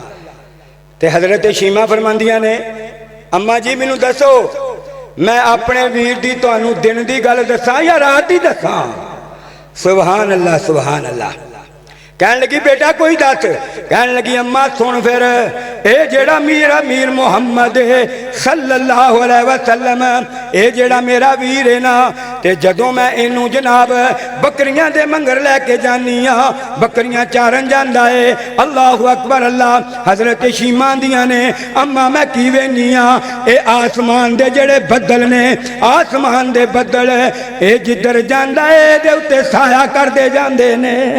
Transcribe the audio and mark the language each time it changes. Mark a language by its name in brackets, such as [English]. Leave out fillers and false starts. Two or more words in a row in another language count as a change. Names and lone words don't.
[Punjabi] تے حضرت شیما فرماندیاں نے اماں جی مینوں دسو میں اپنے ویر دی تہانوں دن دی گل دساں یا رات دی دساں. [Arabic] سبحان الله سبحان الله. [Punjabi] کہن لگی بیٹا کوئی دس. کہن لگی اماں سن فیر اے جیہڑا میرا میر محمد [Arabic] صلى الله عليه وسلم [Punjabi] اے جیہڑا میرا ویر ہے نا، تے جدوں میں اینوں جناب بکریاں دے مگر لے کے جانی ہاں، بکریاں چارن جاندا ہے. [Arabic] الله أكبر الله. [Punjabi] حضرت شیما دیاں نے اماں میں کی ویکھنی ہاں، اے آسمان دے جیہڑے بدل نے، آسمان دے بدل اے جدھر جاندا ہے دے اتے سایہ کردے جاندے نے.